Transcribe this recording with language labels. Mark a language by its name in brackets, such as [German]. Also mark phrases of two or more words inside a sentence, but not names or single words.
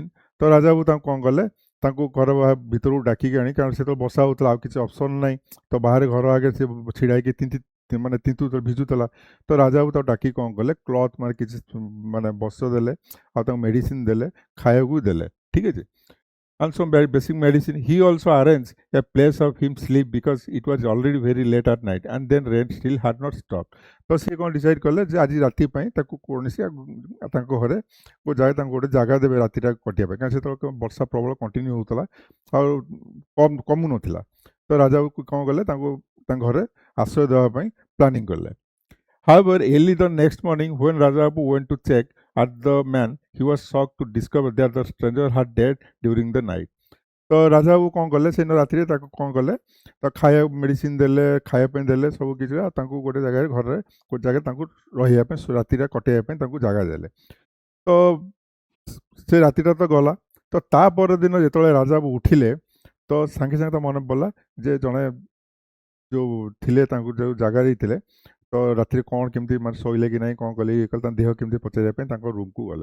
[Odia] ତ ରାଜା ବାବୁ ତାଙ୍କୁ କ'ଣ କଲେ ତାଙ୍କୁ ଘର ଭିତରକୁ ଡାକିକି ଆଣି, କାରଣ ସେତେବେଳେ ବର୍ଷା ହେଉଥିଲା ଆଉ କିଛି ଅପସନ୍ ନାହିଁ ତ ବାହାରେ ଘର ଆଗରେ ସେ ଛିଡ଼ା ହେଇକି ମାନେ ଭିଜୁଥିଲା। ତ ରାଜା ବାବୁ ତାକୁ ଡାକି କ'ଣ କଲେ କ୍ଲଥ୍ ମାନେ କିଛି ମାନେ ବସ୍ତ୍ର ଦେଲେ ଆଉ ତାଙ୍କୁ ମେଡ଼ିସିନ୍ ଦେଲେ, ଖାଇବାକୁ ଦେଲେ। ଠିକ୍ ଅଛି। [English] And some basic medicine. He also arranged a place of him sleep because it was already very late at night and then rain still had not stopped. [Odia] ତ ସେ କ'ଣ ଡିସାଇଡ଼୍ କଲେ ଯେ ଆଜି ରାତି ପାଇଁ ତାକୁ କୌଣସି ତାଙ୍କ ଘରେ ତାଙ୍କୁ ଗୋଟେ ଜାଗା ଦେବେ ରାତିଟା କଟିବା ପାଇଁ, କାରଣ ସେତେବେଳେ ବର୍ଷା ପ୍ରବଳ କଣ୍ଟିନ୍ୟୁ ହେଉଥିଲା ଆଉ କମୁନଥିଲା। ତ ରାଜା କ'ଣ କଲେ ତାଙ୍କୁ ତାଙ୍କ ଘରେ ଆଶ୍ରୟ ଦେବା ପାଇଁ ପ୍ଲାନିଂ କଲେ। [English] However, early the next morning when Raja Babu went to check at the man, he was shocked to discover that the stranger had died during the night. [Odia] ତ ରାଜା ବାବୁ କ'ଣ କଲେ ସେଦିନ ରାତିରେ ତାକୁ କ'ଣ କଲେ ତାକୁ ଖାଇବା ମେଡ଼ିସିନ୍ ଦେଲେ, ଖାଇବା ପାଇଁ ଦେଲେ ସବୁ କିଛି, ଆଉ ତାଙ୍କୁ ଗୋଟେ ଜାଗାରେ ଘରେ ଗୋଟେ ଜାଗାରେ ତାଙ୍କୁ ରହିବା ପାଇଁ ରାତିଟା କଟେଇବା ପାଇଁ ତାଙ୍କୁ ଜାଗା ଦେଲେ। ତ ସେ ରାତିଟା ତ ଗଲା। ତ ତା ପରଦିନ ଯେତେବେଳେ ରାଜା ବାବୁ ଉଠିଲେ ତ ସାଙ୍ଗେ ସାଙ୍ଗେ ତ ମନେ ପଡ଼ିଲା ଯେ ଜଣେ ଯେଉଁ ଥିଲେ ତାଙ୍କୁ ଯେଉଁ ଜାଗା ଦେଇଥିଲେ ତ ରାତିରେ କ'ଣ କେମିତି ମାନେ ଶୋଇଲେ କି ନାହିଁ କ'ଣ କଲେ ଇଏ କଲେ ତାଙ୍କ ଦେହ କେମିତି ପଚାରିବା ପାଇଁ ତାଙ୍କ ରୁମ୍କୁ ଗଲେ।